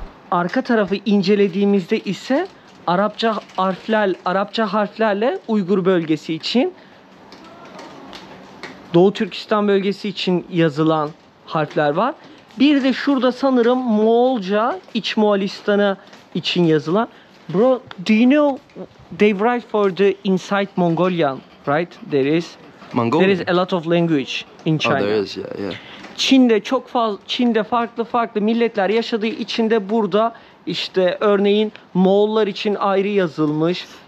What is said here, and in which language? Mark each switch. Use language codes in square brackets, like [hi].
[tr] Arka tarafı incelediğimizde ise Arapça harflerle Uygur bölgesi için, Doğu Türkistan bölgesi için yazılan harfler var. Bir de şurada sanırım Moğolca, İç Moğolistan'a için yazılan. [en] Bro, do you know they write for the inside Mongolian, right? There is a lot of language in China. Oh, there is, yeah. [tr] Çin'de çok fazla, Çin'de farklı milletler yaşadığı için de burada işte örneğin Moğollar için ayrı yazılmış.